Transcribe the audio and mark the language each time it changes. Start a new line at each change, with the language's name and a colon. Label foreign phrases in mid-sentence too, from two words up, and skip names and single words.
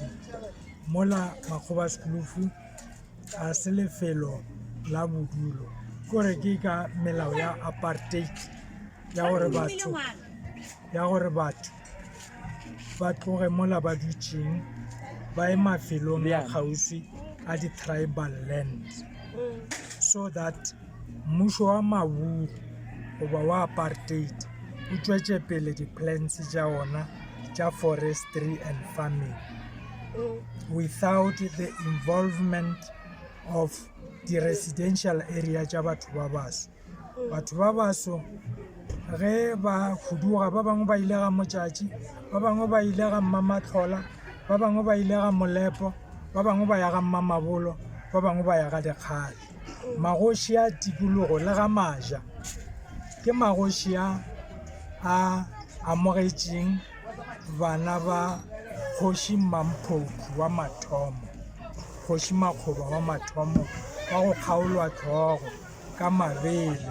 Northern Sotho: Mola Magoesbaskloof a se lefelo la bodulo kore ke ka melao ya apartheid ya gore batho ba tloge mola ba dutšeng ba ye mafelong a kgauswi a di-
English: tribal lands, so that
Northern Sotho: mmušo wa maburu goba wa apartheid o tšwetše pele di-plans tša ona tša
English: forestry and farming without the involvement of the residential area
Northern Sotho: tša batho ba baso. Batho ba baso ge ba huduga, ba bangwe ba ile ga Motšatši, ba bangwe ba ile ga Mmamatlhola, ba bangwe ba ile ga Molepo, ba bangwe ba ya ga Mmamabolo, ba bangwe ba ya ga Dikgale. Magoši a tikologo le ga Maja ke magoši a amogetšeng bana ba Kgoši Mamphofu wa mathomo, Kgoši Makgoba wa mathomo wa go kgaolwa tlhogo ka mabele.